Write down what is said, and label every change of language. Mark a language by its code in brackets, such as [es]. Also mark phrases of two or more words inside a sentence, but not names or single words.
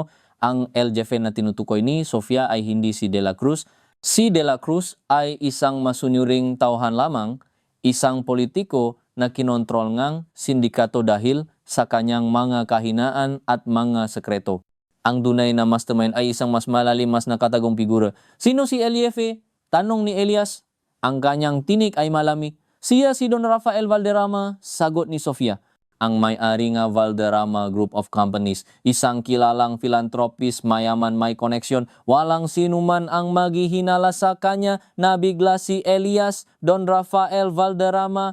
[tl] Ang El Jefe na tinutukoy ni Sofia ay hindi si De La Cruz. Si De La Cruz ay isang masunuring tauhan lamang, isang politiko na kinontrol ngang sindikato dahil sa kanyang mga kahinaan at mga sekreto. Ang dunay na mastermind ay isang mas malalim, mas nakatagong figura. Sino si El Jefe? Tanong ni Elias. Ang kanyang tinik ay malamig. Siya si Don Rafael Valderrama, sagot ni Sofia. Ang may-ari nga Valderrama Group of Companies, isang kilalang philanthropist, mayaman, may koneksyon. Walang sinuman ang maghihinala sa kanya na bigla si Elias, Don Rafael Valderrama.